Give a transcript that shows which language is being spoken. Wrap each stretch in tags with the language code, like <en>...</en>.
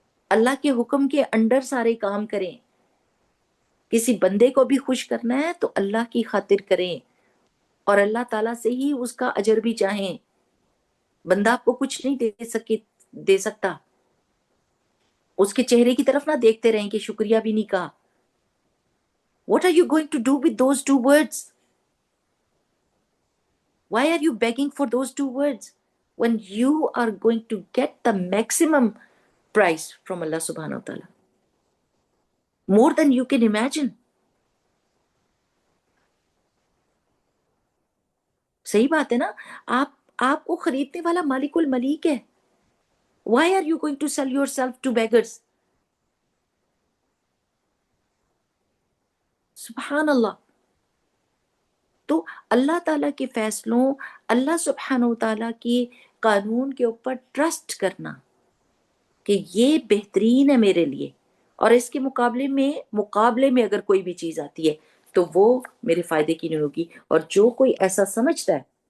<ur>اللہ کے حکم کے انڈر سارے کام کریں۔ کسی بندے کو بھی خوش کرنا ہے تو اللہ کی خاطر کریں، اور اللہ تعالیٰ سے ہی اس کا اجر بھی چاہیں۔ بندہ آپ کو کچھ نہیں دے سکتا، اس کے چہرے کی طرف نہ دیکھتے رہیں کہ شکریہ بھی نہیں کہا۔</ur> <en>What are you going to do with those two words? Why are you begging for those two words when you are going to get the maximum price from Allah subhanahu wa ta'ala? More than you can imagine.</en> <ur>صحیح بات ہے نا؟ آپ کو خریدنے والا مالک الملیک ہے۔</ur> <en>Why are you going to sell yourself to beggars?</en> <ur>سبحان اللہ۔ تو اللہ تعالیٰ کے فیصلوں، اللہ سبحانہ و تعالیٰ کی قانون کے اوپر ٹرسٹ کرنا کہ یہ بہترین ہے میرے لیے، اور اس کے مقابلے میں اگر کوئی بھی چیز آتی ہے تو وہ میرے فائدے کی نہیں ہوگی۔ اور جو کوئی ایسا سمجھتا ہے</ur>